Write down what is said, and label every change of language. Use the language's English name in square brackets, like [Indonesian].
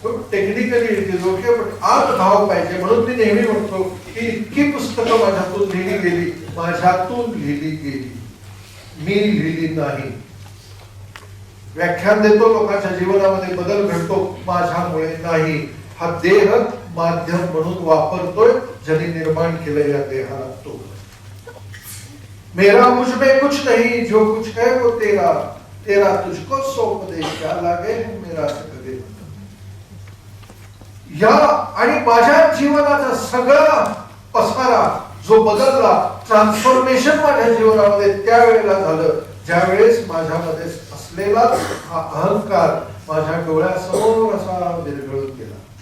[English] technically it is okay, [Marathi] पण आत भाव पाहिजे. म्हणून मी नेहमी म्हणतो की इतकी पुस्तकं माझ्यातून लिहिली गेली, माझ्यातून लिहिली गेली, मी लिहिली नाही. व्याख्यान देतो, लोकांच्या जीवनामध्ये बदल घडतो, माझ्यामुळे नाही. हा देह माध्यम म्हणून वापरतोय, ज्यांनी निर्माण केलं या देहाला तो. [Hindi] मेरा मुझ में कुछ नहीं, जो कुछ है वो तेरा, तेरा तुझको सौंप दे, क्या लागे मेरा से कदे. [Marathi] या आणि माझ्या जीवनाचा सगळा पसारा जो बदलला, ट्रान्सफॉर्मेशन माझ्या जीवनामध्ये त्यावेळेला झालं ज्यावेळेस माझ्यामध्ये असलेला हा अहंकार माझ्या डोळ्यासमोर असा विरघळून गेला.